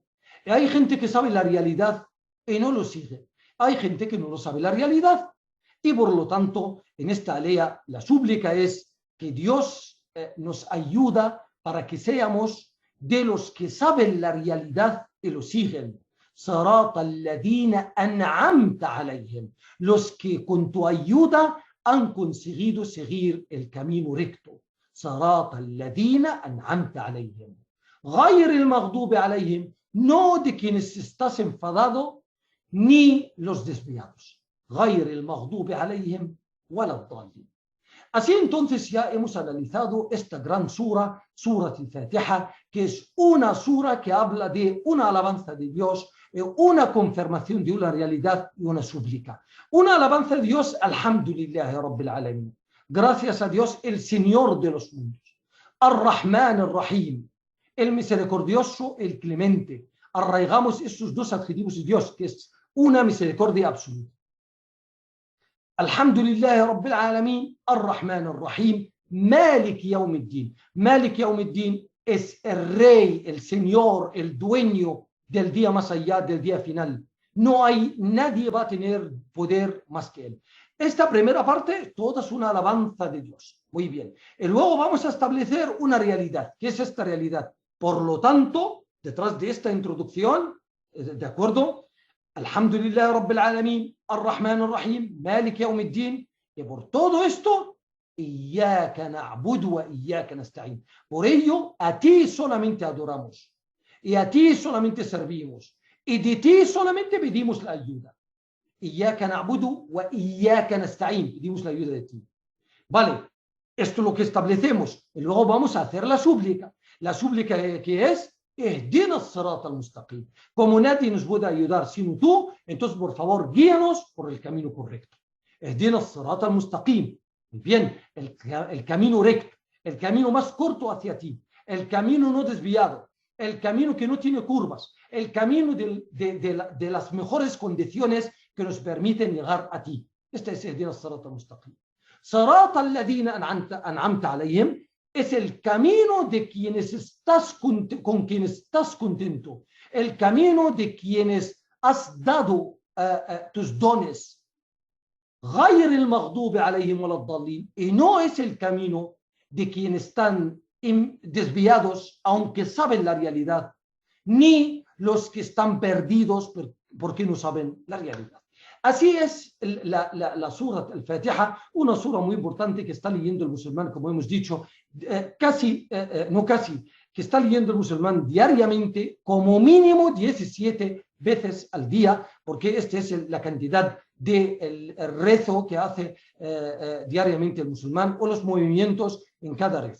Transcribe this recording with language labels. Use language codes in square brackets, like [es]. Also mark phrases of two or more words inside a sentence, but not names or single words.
[es] Y hay gente que sabe la realidad y no lo sigue. Hay gente que no lo sabe la realidad. Y por lo tanto, en esta alea, la súplica es que Dios nos ayuda para que seamos de los que saben la realidad y lo siguen. [ar] صراط الذين أنعمت عليهم. [es] Los que con tu ayuda han conseguido seguir el camino recto. [ar] صراط الذين أنعمت عليهم. غير المغضوب عليهم. [es] No de quienes estás enfadado ni los desviados. [ar] غير المغضوب عليهم ولا الضالين. [es] Así entonces ya hemos analizado esta gran sura, Surat al-Fatiha, que es una sura que habla de una alabanza de Dios, una confirmación de una realidad y una súplica. Una alabanza de Dios, [ar] الحمد لله رب العالمين. [es] Gracias a Dios, el Señor de los mundos. [ar] الرحمن الرحيم, [es] el misericordioso, el clemente. Arraigamos estos dos adjetivos de Dios, que es una misericordia absoluta. [ar] الحمد لله رب العالمين الرحمن الرحيم, مالك يوم الدين. مالك يوم الدين [es] es el rey, el señor, el dueño del día más allá, del día final. No hay, nadie va a tener poder más que él. Esta primera parte, toda es una alabanza de Dios. Muy bien. Y luego vamos a establecer una realidad. ¿Qué es esta realidad? Por lo tanto, detrás de esta introducción, ¿de acuerdo? [ar] الحمد لله رب العالمين الرحمن الرحيم, مالك يوم الدين. [es] Y por todo esto, [ar] إياك نعبد وإياك نستعين. [es] Por ello, a ti solamente adoramos. Y a ti solamente servimos. Y de ti solamente pedimos la ayuda. [ar] إياك نعبد وإياك نستعين. [es] Pedimos la ayuda de ti. Vale, esto es lo que establecemos. Y luego vamos a hacer la súplica. La súplica que es [ar] اهدنا الصراط المستقيم. [es] Como nadie nos puede ayudar sino tú, entonces por favor guíanos por el camino correcto. [ar] اهدنا الصراط المستقيم. [es] Bien, el camino recto, el camino más corto hacia ti, el camino no desviado, el camino que no tiene curvas, el camino de las mejores condiciones que nos permiten llegar a ti. Este es [ar] اهدنا الصراط المستقيم. صراط الذين أنعمت عليهم. [es] Es el camino de quienes con quienes estás contento, el camino de quienes has dado tus dones. [ar] غير المغضوب عليهم ولا الضالين. [es] Y no es el camino de quienes están desviados, aunque saben la realidad, ni los que están perdidos porque no saben la realidad. Así es la Surat al-Fatiha, una sura muy importante que está leyendo el musulmán, como hemos dicho, que está leyendo el musulmán diariamente, como mínimo 17 veces al día, porque esta es la cantidad de rezo que hace diariamente el musulmán o los movimientos en cada rezo.